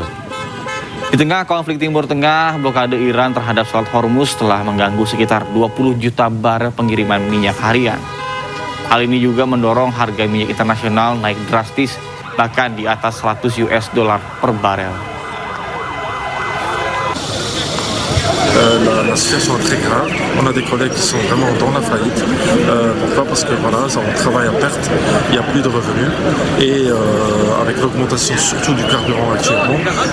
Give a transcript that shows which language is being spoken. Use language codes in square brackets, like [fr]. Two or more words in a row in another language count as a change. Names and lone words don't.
[id] Di tengah konflik Timur Tengah, blokade Iran terhadap Selat Hormuz telah mengganggu sekitar 20 juta barel pengiriman minyak harian. Hal ini juga mendorong harga minyak internasional naik drastis, bahkan di atas $100 per barel. [fr] La situation est très grave. On a des collègues qui sont vraiment dans la faillite. Pourquoi? Parce que voilà, on travaille à perte, il n'y a plus de revenus et avec l'augmentation surtout du carburant actuellement.